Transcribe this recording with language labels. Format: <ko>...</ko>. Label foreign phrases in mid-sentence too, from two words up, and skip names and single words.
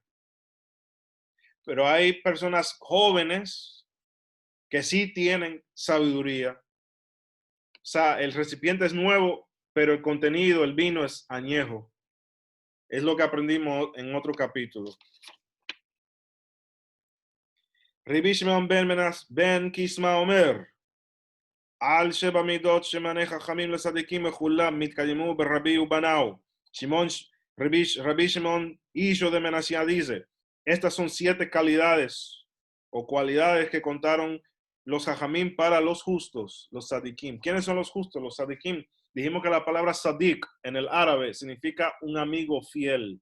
<es>Pero hay personas jóvenes que sí tienen sabiduría. O sea, el recipiente es nuevo, pero el contenido, el vino es añejo. Es lo que aprendimos en otro capítulo.</es> <he>רבי שמעון בן קסמא אומר, אלו שבע מדות שמנו חכמים לצדיקים כולם נתקיימו ברבי ובניו.</he> <es>Rabbi Shimon, hijo de Menasía, dice, estas son 7 calidades o cualidades que contaron los jajamim para los justos, los sadikim. ¿Quiénes son los justos? Los sadikim. Dijimos que la palabra sadik en el árabe significa un amigo fiel.</es>